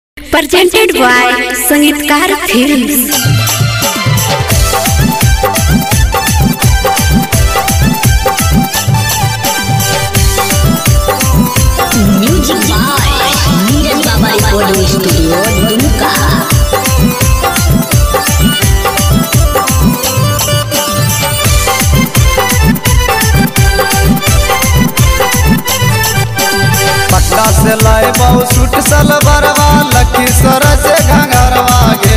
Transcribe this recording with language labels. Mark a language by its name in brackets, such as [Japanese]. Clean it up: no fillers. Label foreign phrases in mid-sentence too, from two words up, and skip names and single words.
[English] presented by Sangeetkar Films. Music by Neeraj Baba Recording Studio, Dumka. [Angika] पटना से लाए बहु सूट सलवारवा लखीसर से घंघरवा गे।